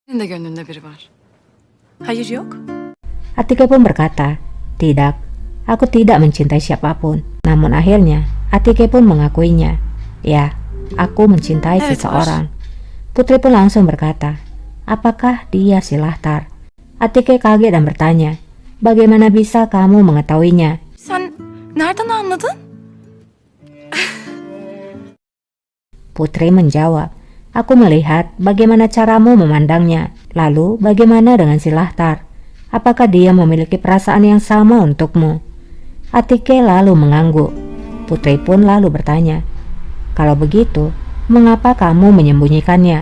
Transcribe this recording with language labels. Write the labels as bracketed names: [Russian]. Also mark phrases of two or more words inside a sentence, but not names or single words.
[Turkish] Senin de gönlünde biri var. Hayır yok. [Indonesian] Atike pun berkata, "Tidak, aku tidak mencintai siapapun." Namun akhirnya, Atike pun mengakuinya. "Ya, aku mencintai [Turkish] Evet, [Indonesian] seseorang." Putri pun langsung berkata, "Apakah dia Silahtar?" Atike kaget dan bertanya, "Bagaimana bisa kamu mengetahuinya?" [Turkish] Sen nereden anladın? [Indonesian] Putri menjawab, "Aku melihat bagaimana caramu memandangnya. Lalu bagaimana dengan Silahtar? Apakah dia memiliki perasaan yang sama untukmu?" Atike lalu mengangguk. Putri pun lalu bertanya, "Kalau begitu, mengapa kamu menyembunyikannya?